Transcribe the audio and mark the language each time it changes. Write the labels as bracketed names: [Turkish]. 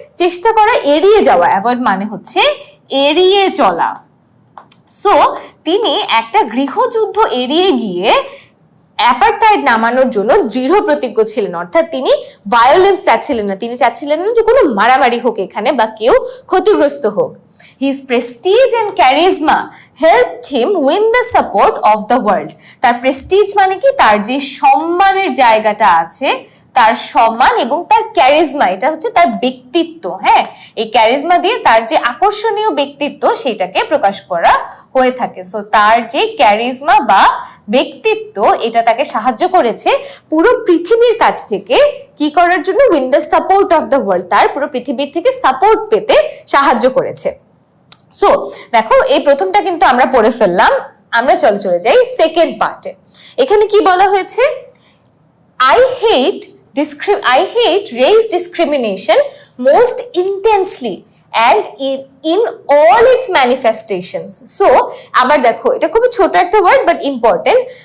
[Bangla] চেষ্টা করা, এড়িয়ে যাওয়া। অ্যাভয়েড মানে হচ্ছে এড়িয়ে চলা। সো তিনি একটা গৃহযুদ্ধ এড়িয়ে গিয়ে অ্যাপারথাইড নামানোর জন্য দৃঢ় প্রতিজ্ঞ ছিলেন। অর্থাৎ তিনি ভায়োলেন্স চাচ্ছিলেন না, তিনি চাচ্ছিলেন না যে কোনো মারামারি হোক এখানে বা কেউ ক্ষতিগ্রস্ত হোক। [English] His prestige and charisma helped him win the support of the world. [Bangla] তার প্রেস্টিজ মানে কি? তার যে সম্মানের জায়গাটা আছে, তার সম্মান এবং তার ক্যারিজমা, এটা হচ্ছে তার ব্যক্তিত্ব। হ্যাঁ, এই ক্যারিজমা দিয়ে তার যে আকর্ষণীয় ব্যক্তিত্ব সেটাকে প্রকাশ করা হয়ে থাকে। সো তার যে ক্যারিজমা বা ব্যক্তিত্ব, এটা তাকে সাহায্য করেছে পুরো পৃথিবীর কাছ থেকে কি করার জন্য? [English] win the support of the world, [Bangla] তার পুরো পৃথিবীর থেকে সাপোর্ট পেতে সাহায্য করেছে। সো দেখো এই প্রথমটা কিন্তু আমরা পড়ে ফেললাম, আমরা চলে যাই সেকেন্ড পার্টে। এখানে কি বলা হয়েছে? [English] I hate race discrimination most intensely and in all its manifestations. [Bangla] So আবার দেখো এটা খুব ছোট একটা ওয়ার্ড [English] But important.